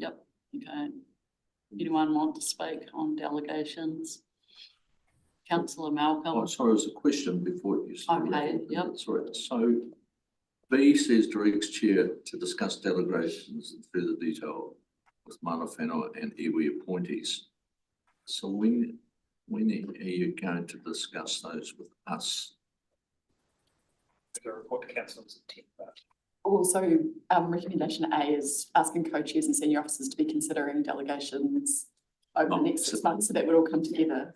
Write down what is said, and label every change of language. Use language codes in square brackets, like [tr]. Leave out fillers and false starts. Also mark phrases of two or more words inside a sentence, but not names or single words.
[en] Yep. Okay. Anyone want to speak on delegations? Councillor Malcolm. Oh, sorry, there's a question before you. Okay, yep. Sorry, so B says directs chair to discuss delegations in further detail with [mi] mana whenua [en] and iwi appointees. So when are you going to discuss those with us? The report to council's intent, but Also, recommendation A is asking co-chairs and senior officers to be considering delegations over the next 6 months, so that would all come together.